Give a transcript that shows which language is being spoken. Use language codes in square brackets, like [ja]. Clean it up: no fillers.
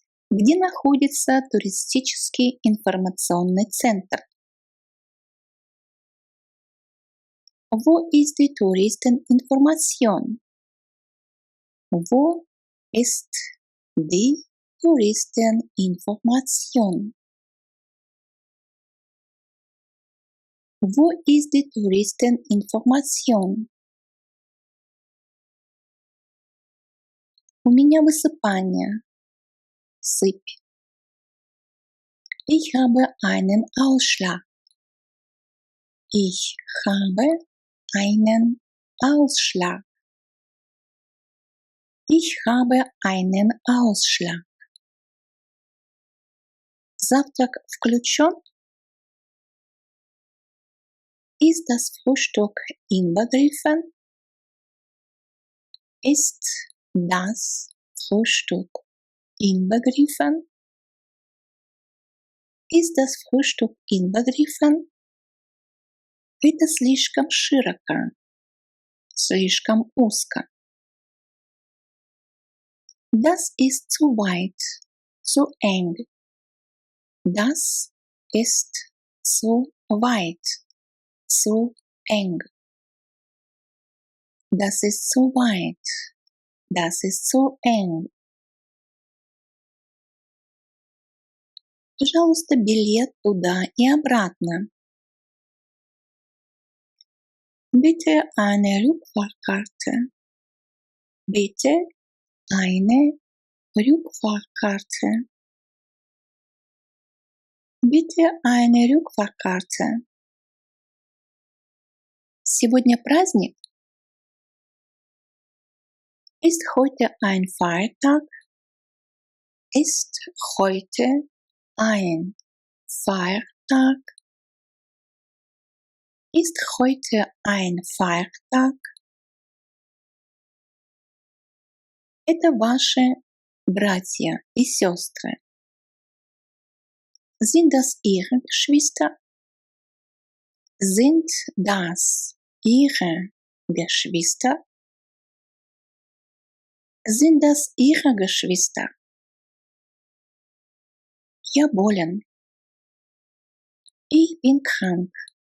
[ru] Где находится туристический информационный центр? [de] Wo ist die Touristeninformation? Wo ist die Touristeninformation? Wo ist die Touristeninformation? [ru] У меня высыпание. Сыпь. [de] Ich habe einen Ausschlag. Ich habe einen Ausschlag. Ich habe einen Ausschlag. [ru] Завтрак включен? [de] Ist das Frühstück inbegriffen? Ist das Frühstück inbegriffen? Ist das Frühstück inbegriffen? [ru] Это слишком широко, слишком узко. [de] Das ist zu weit, zu eng. Das ist zu weit, zu eng. Das ist zu weit, das ist zu eng. [ru] Пожалуйста, билет туда и обратно. [de] Bitte eine Rückfahrkarte. Bitte eine Rückfahrkarte. Bitte eine Rückfahrkarte. [ru] Сегодня праздник? [de] Ist heute ein Feiertag? Ist heute ein Feiertag? Ist heute ein Feiertag? [ru] Это ваши братья и сестры. [de] Sind das Ihre Geschwister? Sind das Ihre Geschwister? Sind das Ihre Geschwister? [ru] Я болен. [de] Ich bin krank.